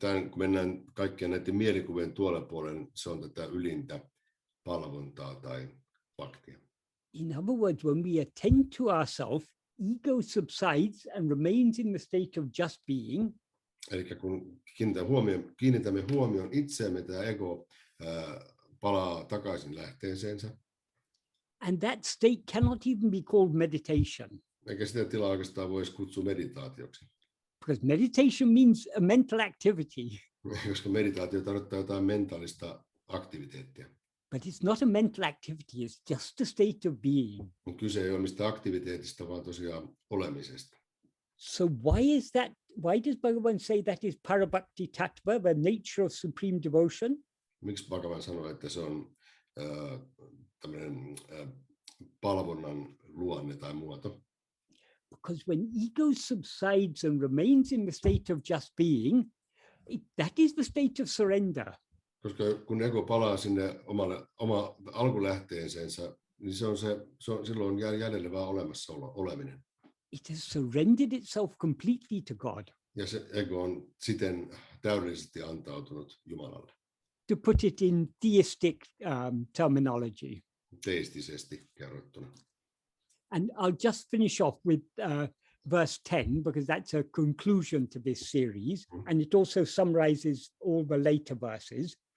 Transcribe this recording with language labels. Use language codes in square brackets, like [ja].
[fi] Kun mennään kaikkien näiden mielikuvien tuolle puolelle, se on tätä ylintä palvontaa tai bhaktia. [en] In other words, when we attend to ourselves, ego subsides and remains in the state of just being. [fi] Eli kun kiinnitämme huomioon itseämme, tämä ego palaa takaisin lähteeseensä. [en] And that state cannot even be called meditation. [fi] Eikä sitä tilaa oikeastaan voisi kutsua meditaatioksi. [en] Because meditation means a mental activity. [fi] Koska meditaatio tarkoittaa jotain mentaalista aktiviteettia. [en] But it's not a mental activity, it's just a state of being. [fi] Kyse ei ole mistään aktiviteetista, vaan tosiaan olemisesta. [en] So why does Bhagavan say that is parabhakti tattva, the nature of supreme devotion? [fi] Miksi Bhagavan sanoo, että se on tämmöinen palvonnan luonne tai muoto? [en] Because when ego subsides and remains in the state of just being, that is the state of surrender. [fi] Koska kun ego palaa sinne oma alkulähteeseensä, niin se on silloin jäljellä vaan olemassaolo, oleminen. [en] It has surrendered itself completely to God. [fi] Ja se ego on siten täydellisesti antautunut Jumalalle. [en] To put it in theistic terminology. [fi] Teistisesti kerrottuna. [en] And I'll just finish off with verse 10, because that's a conclusion to this series, and it also summarizes all the later verses.